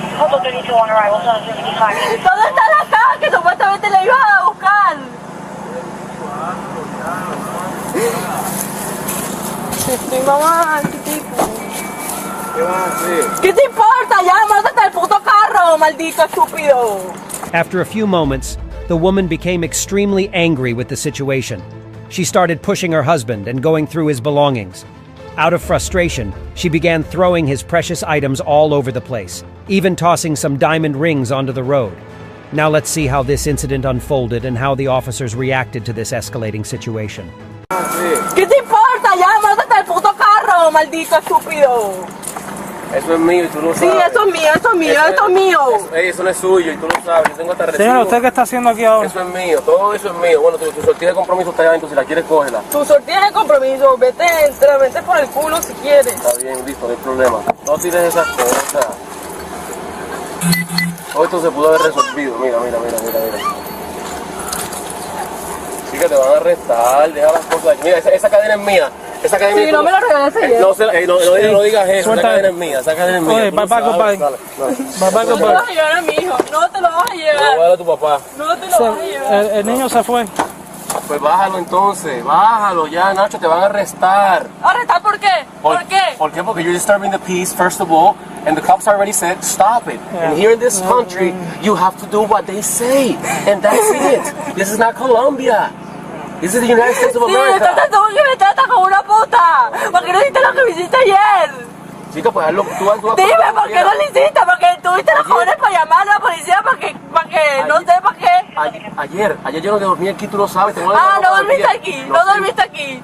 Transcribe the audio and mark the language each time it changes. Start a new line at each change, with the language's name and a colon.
Spanish: ¿Dónde está la caja que supuestamente le ibas a buscar? Mi mamá, ¿qué tipo? ¿Qué vas a hacer? ¿Qué te importa? Ya, mátate el puto carro. carro, maldito estúpido.
English: After a few moments, the woman became extremely angry with the situation. She started pushing her husband and going through his belongings. Out of frustration, she began throwing his precious items all over the place, even tossing some diamond rings onto the road. Now let's see how this incident unfolded and how the officers reacted to this escalating situation.
Spanish: ¿Qué te importa? Ya, mátate el puto carro, maldito estúpido. Eso es mío y tú lo sabes. Sí, eso es mío, eso es mío, eso es mío. Eso no es suyo y tú lo sabes. Yo tengo hasta recibo. Señora, ¿usted qué está haciendo aquí ahora? Eso es mío, todo eso es mío. Bueno, tu sortija de compromiso está allá adentro, si la quieres, cógela. Tu sortija de compromiso, vete, entra, vete por el culo si quieres. Está bien, listo, no hay problema. No tires esas cosas. Todo esto se pudo haber resolvido. Mira. Sí que te van a arrestar, deja las cosas aquí. Mira, esa cadena es mía. Esa cadena Sí, no me la regales ayer. No digas eso, Suelta. esa cadena es mía, esa cadena es mía. Oye, tú lo papá, sabes. compadre. Dale. Papá, No te lo vas a llevar a mi hijo, no te lo vas a Te lo voy a llevar. dar a tu papá. No te lo vas a llevar. El niño se fue. Pues bájalo entonces, bájalo ya, Nacho, te van a arrestar. ¿Arrestar por qué? ¿Por qué? ¿Por qué? Porque
English: you're disturbing the peace, first of all, and the cops already said, stop it. And here in this country, you have to do what they say, and that's it. This is not Colombia. This is the United States of
Spanish: Sí,
English: America.
Spanish: estás tú que me tratas como una puta. ¿Por qué no hiciste lo que me hiciste ayer? Chica, pues hazlo, tú Dime, ¿por qué no lo hiciste? Porque tuviste los jóvenes para llamar a la policía para que, no sé para qué. Ayer yo no dormí aquí, tú lo sabes. Ah, no dormiste aquí, no dormiste aquí.